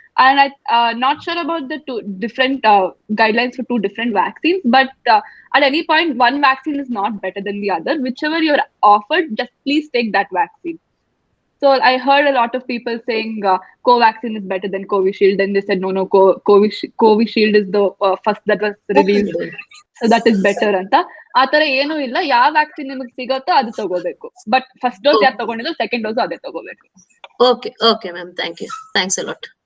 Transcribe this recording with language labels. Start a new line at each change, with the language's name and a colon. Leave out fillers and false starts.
English: And I'm not sure about the 2 different guidelines for 2 different vaccines, but at any point, one vaccine is not better than the other. Whichever you're offered, just please take that vaccine. So I heard a lot of people saying Covaxin is better than Covishield, and they said no, Covishield is the first that was released, so that is better anta.
Kannada: ಆತರ ಏನು ಇಲ್ಲ, ಯಾವ vaccine ನಿಮಗೆ ಸಿಗುತ್ತೋ ಅದು ತಗೋಬೇಕು. But first dose ಯಾರು ತಗೊಂಡಿದ್ರು second dose ಅದೇ ತಗೋಬೇಕು.
English: Okay ma'am, thank you, thanks a lot.